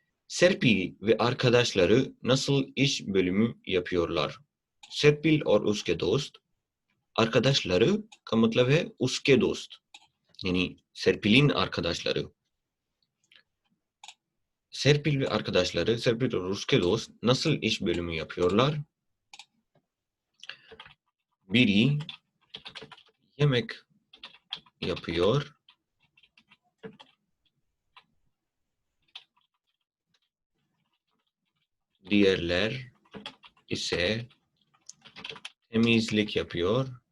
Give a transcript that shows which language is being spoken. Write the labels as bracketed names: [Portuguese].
[Turkish] Serpil ve arkadaşları nasıl iş bölümü yapıyorlar? [Hindi] Serpil और उसके दोस्त, arkadaşları का मतलब है उसके दोस्त, [Turkish] yani Serpil'in arkadaşları. Serpil ve arkadaşları, Serpil [Hindi] और उसके dost [Turkish] nasıl iş bölümü yapıyorlar? Biri yemek yapıyor, diğerler ise temizlik yapıyor.